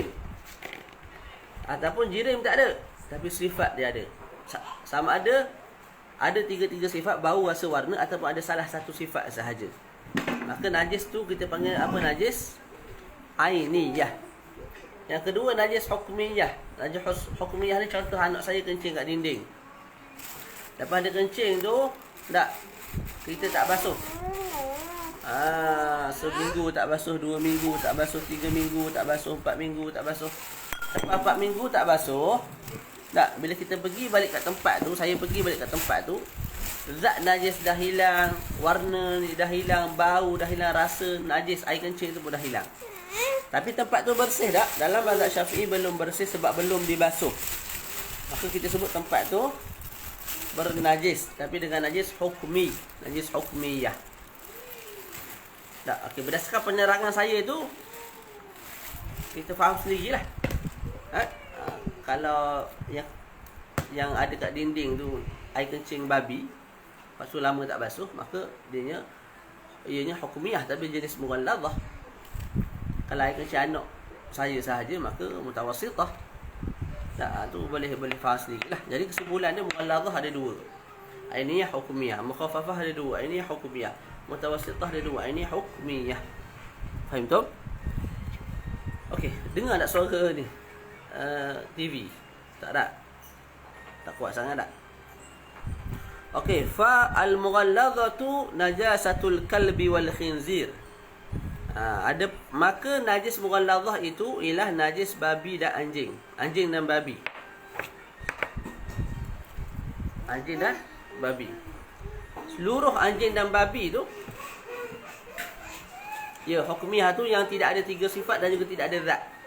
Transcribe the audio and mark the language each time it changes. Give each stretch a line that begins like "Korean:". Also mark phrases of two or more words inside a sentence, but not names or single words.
Malay: Ataupun jirim tak ada tapi sifat dia ada. Sama ada 3 sifat, bau, rasa, warna, ataupun ada salah satu sifat sahaja. Maka najis tu kita panggil apa? Najis ainiyah. Yang kedua najis hukmiyah. Najis hukmiyah ni contoh anak saya kencing kat dinding. Lepas dia kencing tu tak, kita tak basuh. Seminggu tak basuh, 2 minggu tak basuh, 3 minggu tak basuh, 4 minggu tak basuh. Lepas 4 minggu tak basuh, tak, bila kita pergi balik kat tempat tu, saya pergi balik kat tempat tu, zat najis dah hilang, warna dah hilang, bau dah hilang, rasa najis air kencing tu pun dah hilang. Tapi tempat tu bersih tak? Dalam mazhab Syafi'i belum bersih sebab belum dibasuh. Maka kita sebut tempat tu bernajis, tapi dengan najis hukmi, najis hukmiyah. Tak, okey, berdasarkan penerangan saya tu kita faham sendirilah. Kalau yang ada kat dinding tu air kencing babi, lepas tu lama tak basuh, maka ianya hukmiyah tapi jenis mughallazah. Kalau air kencing anak saya sahaja, maka mutawassitah. Tak, tu boleh faham sendirilah. Jadi kesimpulan dia mughallazah ada 2. Ainiyah hukmiyah, mukhaffafah ada 2. Ainiyah hukmiyah, mutawassitah ada 2. Ainiyah hukmiyah. Faham tu? Okey, dengar tak suara ni? TV. Tak ada. Tak kuat sangat tak? Okey,
Arabic: فالمغلظة نجاسة الكلب والخنزير.
Malay: Maka najis mughallazah itu ialah najis babi dan anjing. Anjing dan babi. Anjing dan babi. Seluruh anjing dan babi tu, ya, hukmiyah tu yang tidak ada 3 sifat dan juga tidak ada zat.